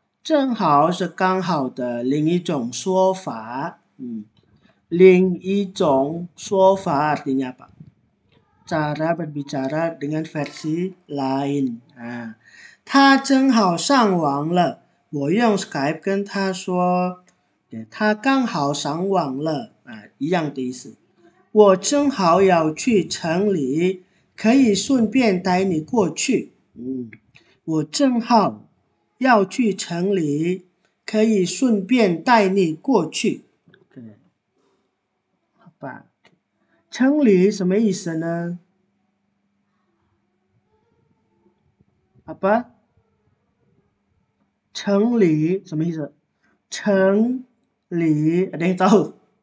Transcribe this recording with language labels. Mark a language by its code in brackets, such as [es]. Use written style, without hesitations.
[zh] 正好是刚好的另一种说法. 另一种说法 [id] artinya apa? Cara berbicara dengan versi lain. [zh] 他正好上网了，我用 Skype 跟他说，他刚好上网了，一样的意思。我正好要去城里，可以顺便带你过去。我正好要去城里，可以顺便带你过去。好吧，城里什么意思呢？ [id] Apa? [zh] 城里什么意思？城里 [id] ada yang tahu?